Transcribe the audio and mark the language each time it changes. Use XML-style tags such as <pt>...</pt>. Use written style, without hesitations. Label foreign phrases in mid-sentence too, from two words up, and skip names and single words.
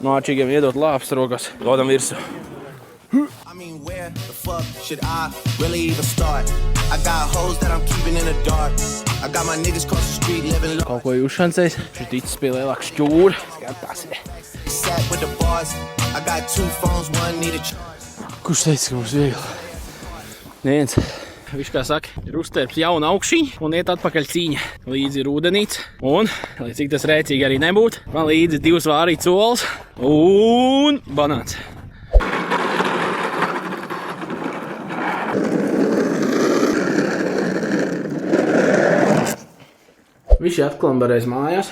<lv>No āčīgiem iedot lāpes rokās. Dodam virsu.</lv> <en>I mean, where the fuck should I really even start? I got hoes that I'm keeping in the dark. I got my niggas cross the street living low.</en> <lv>Kaut ko jūšancais. Šis ticis pie lielāka šķūra. Skatās.</lv> <en>Sat with the bars. I got 2 phones, one need a charge.</en> <lv>Kurš teica, ka mums viegli? Neviens. Viņš, kā saka, ir uztērps jauna augšiņa un iet atpakaļ cīņa. Līdzi ir ūdenīts un, lai cik tas rēcīgi arī nebūtu, man līdzi 2 vārīts olas un banāns. Viņš ir atklambarējis mājās.</lv>